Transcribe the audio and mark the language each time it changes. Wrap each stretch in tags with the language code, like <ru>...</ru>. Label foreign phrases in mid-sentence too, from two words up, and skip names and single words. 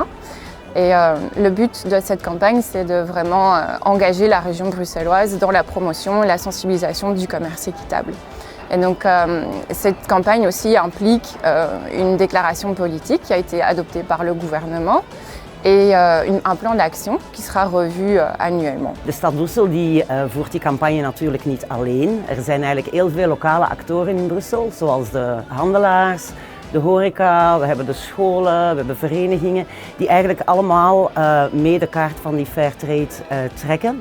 <fr>Et le but de cette campagne, c'est de vraiment engager la région bruxelloise dans la promotion et la sensibilisation du commerce équitable. Et donc cette campagne aussi implique une déclaration politique qui a été adoptée par le gouvernement et un plan d'action qui sera revu annuellement.</fr> <nl>De stad Brussel die voert die campagne natuurlijk niet alleen. Er zijn eigenlijk heel veel lokale actoren in Brussel, zoals de handelaars, de horeca, we hebben de scholen, we hebben verenigingen die eigenlijk allemaal mee de kaart van die Fairtrade trekken.</nl>